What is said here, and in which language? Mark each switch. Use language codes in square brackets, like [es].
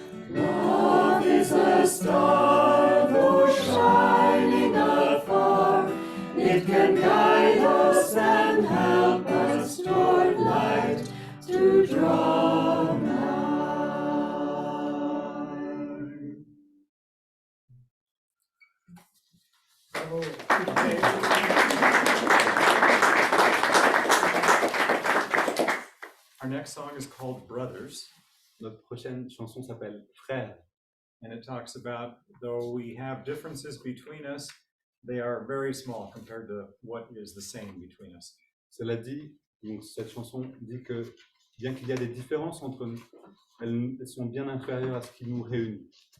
[en] Love is a star, though shining afar, it can guide us and help us toward light to draw nigh. Our next song is called Brothers, [fr] Notre prochaine chanson s'appelle Frères. [en] and it talks about, though we have differences between us, they are very small compared to what is the same between us. [fr] Cela dit, donc cette chanson dit que bien qu'il y a des différences entre nous, elles sont bien inférieures à ce qui nous réunit.